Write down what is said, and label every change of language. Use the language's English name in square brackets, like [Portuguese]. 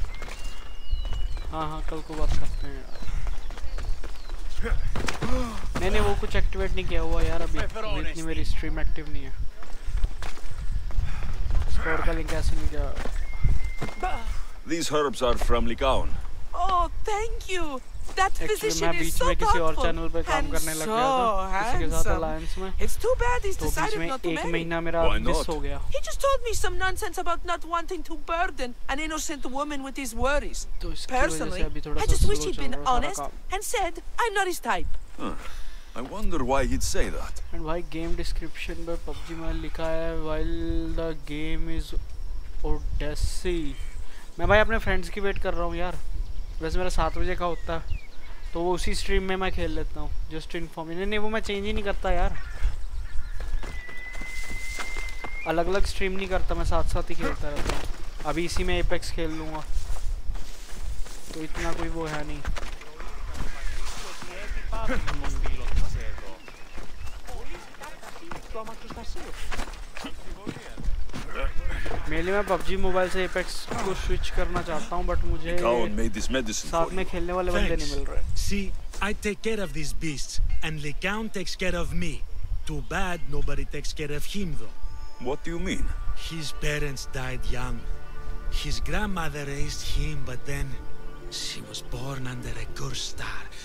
[Hindi] हाँ, कल को बात करते हैं यार। नहीं वो कुछ एक्टिवेट नहीं किया हुआ यार अभी इतनी मेरी स्ट्रीम एक्टिव नहीं है। Discord का लिंक ऐसे नहीं गया। [English] These herbs are from Kharaud. Oh, thank you. That physician is so thoughtful and so handsome. It's too bad he's decided not to marry. Why not? He just told me some nonsense about not wanting to burden an innocent woman with his worries. Personally, I just wish he'd been honest and said, I'm not his type. I wonder why he'd say that. And why game description पे PUBG [Hindi] में लिखा है [English] while the game is Odyssey. [Hindi] मैं भाई अपने friends की wait कर रहा हूँ यार। वैसे मेरा 7 बजे का होता है तो वो उसी स्ट्रीम में मैं खेल लेता हूँ। जस्ट इन्फॉर्म नहीं वो मैं चेंज ही नहीं करता यार, अलग अलग स्ट्रीम नहीं करता, मैं साथ साथ ही खेलता रहता हूँ। अभी इसी में एपेक्स खेल लूँगा तो इतना कोई वो है नहीं। मेले में PUBG मोबाइल से एपेक्स को स्विच करना चाहता हूँ बट मुझे साथ में खेलने वाले बंदे नहीं मिल रहे। [English] See, I take care of these beasts and Kharaud takes care of me. Too bad nobody takes care of him though. What do you mean? His parents died young. His grandmother raised him, but then she was born under a cursed star.